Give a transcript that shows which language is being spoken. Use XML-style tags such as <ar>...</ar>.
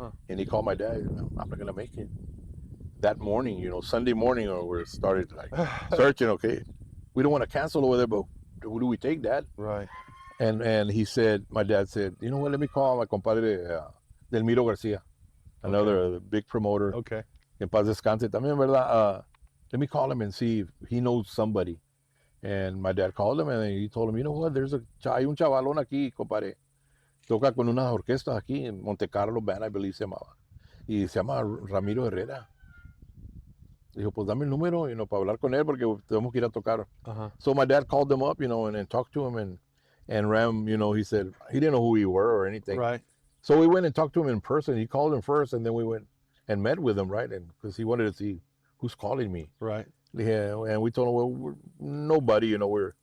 <en>And he called my dad, I'm not going to make it. That morning, you know, Sunday morning, we started like searching, okay, we don't want to cancel over there, but who do we take, Dad? Right. And he said, my dad said, you know what, let me call my compadre Delmiro Garcia, another big promoter. Okay.</en> <es>En paz descanse también, ¿verdad?</es> <en>Let me call him and see if he knows somebody. And my dad called him and he told him, you know what,</en> <es>hay un chavalón aquí, compadre. Toca con unas orquestas aquí en Monte Carlo Band,</es> <en>I believe</en> <es>se llamaba. Y se llama Ramiro Herrera. Dijo, pues dame el número,</es> <en>you know,</en> <es>para hablar con él porque tenemos que ir a tocar.</es> <en>So my dad called them up, you know, and talked to him, and Ram, you know, he said he didn't know who we were or anything. Right. So we went and talked to him in person. He called him first, and then we went and met with him, right? And because he wanted to see who's calling me. Right. Yeah, and we told him, well, we're nobody, you know, we're</en>